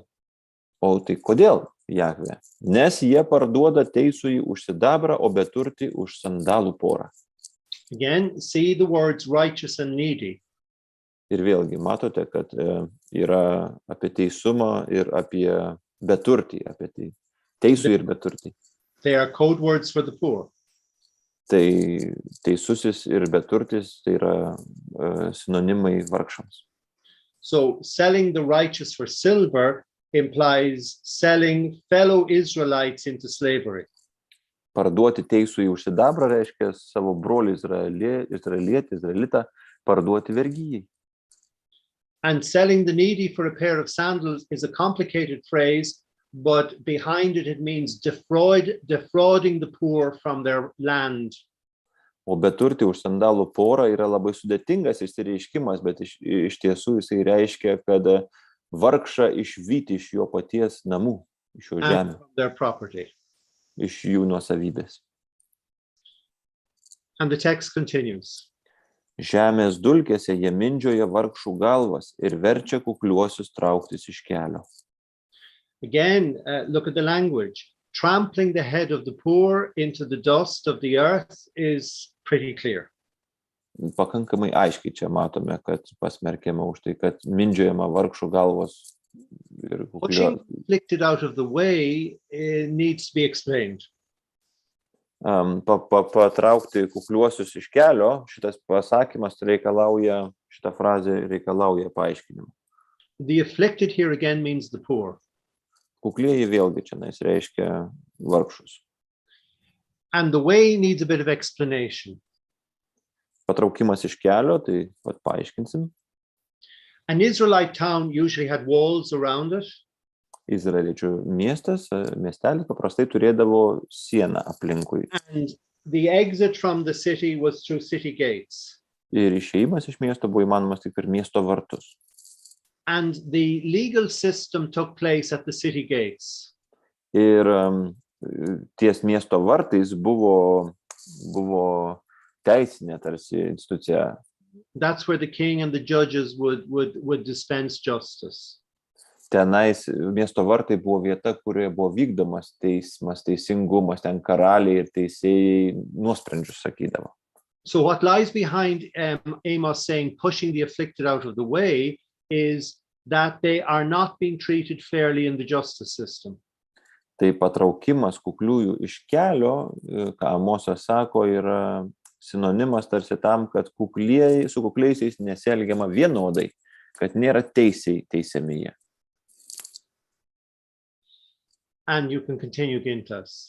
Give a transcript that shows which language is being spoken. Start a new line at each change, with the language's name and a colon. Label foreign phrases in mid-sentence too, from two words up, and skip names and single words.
Lithuanian: O tai kodėl, Jahve? Nes jie parduoda teisųjį už sidabrą, o beturtį už sandalų porą.
English: Again, see the words righteous and needy.
Lithuanian: Ir vėlgi, matote, kad yra apie teisumą ir apie beturtį, apie tai. Teisų ir beturtį.
English: They are code words for the poor.
Lithuanian: Tai teisusis ir beturtis, tai yra sinonimai vargšams.
English: So selling the righteous for silver implies selling fellow Israelites into slavery.
Lithuanian: Parduoti teisųjį už sidabrą reiškia savo brolį izraelitą parduoti vergyjai.
English: And selling the needy for a pair of sandals is a complicated phrase, but behind it means defrauding the poor from their land.
Lithuanian: O beturtį už sandalų porą yra labai sudėtingas išsireiškimas, bet iš tiesų jisai reiškia, kad vargšą išvyti iš jo paties namų, iš jo žemės,
English: their property.
Lithuanian: Iš jų nuosavybės.
English: And the text continues.
Lithuanian: Žemės dulkėse jie mindžioja vargšų galvas ir verčia kukliuosius trauktis iš kelio.
English: Again, look at the language. Trampling the head of the poor into the dust of the earth is pretty clear.
Lithuanian: Pakankamai aiškiai čia matome, kad pasmerkiama už tai, kad mindžiojama vargšų galvos ir kukliuosius.
English: Inflicted out of the way needs to be explained.
Lithuanian: Patraukti kukliuosius iš kelio, šitas pasakymas reikalauja, šita frazė reikalauja paaiškinimo.
English: The afflicted here again means the poor.
Lithuanian: Kuklieji vėlgi čia reiškia vargšus.
English: And the way needs a bit of explanation.
Lithuanian: Patraukimas iš kelio, tai pat paaiškinsim.
English: An Israelite town usually had walls around it.
Lithuanian: Izraeliečių miestelis paprastai turėdavo sieną aplinkui.
English: And the exit from the city was through city gates.
Lithuanian: Ir išėjimas iš miesto buvo įmanomas tik per miesto vartus.
English: And the legal system took place at the city gates.
Lithuanian: Ir ties miesto vartais buvo teisinė tarsi institucija.
English: That's where the king and the judges would dispense justice.
Lithuanian: Tenais miesto vartai buvo vieta, kurioje buvo vykdomas teismas, teisingumas, ten karaliai ir teisėjai nuosprendžius sakydavo.
English: So what lies behind Amos saying pushing the afflicted out of the way is that they are not being treated fairly in the justice system.
Lithuanian: Tai patraukimas kukliųjų iš kelio, ką Amosas sako, yra sinonimas tarsi tam, kad su kukliaisiais nesielgiama vienodai, kad nėra teisiami jie.
English: And you can continue, Gintas.